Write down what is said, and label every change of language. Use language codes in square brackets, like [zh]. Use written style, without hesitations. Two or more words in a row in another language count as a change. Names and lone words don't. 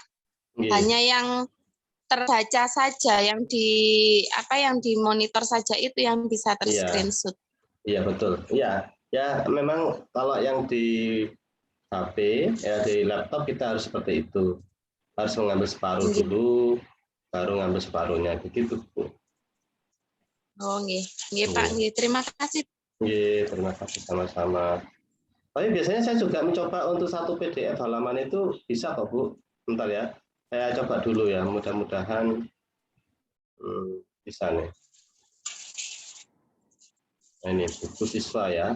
[id] Hanya yang terbaca saja, yang di monitor saja itu yang bisa terscreenshot. Iya betul. Iya, ya memang kalau yang di HP ya di laptop kita harus seperti itu. Harus mengambil separuh dulu, baru ngambil separuhnya begitu Bu. [jv] Oh nggih, Pak, nggih. [id] Terima kasih. Nggih, terima kasih sama-sama. Tapi biasanya saya juga mencoba untuk satu PDF halaman itu bisa kok Bu. Bentar ya, saya coba dulu ya. Mudah-mudahan bisa nih. Nah, ini buku siswa ya.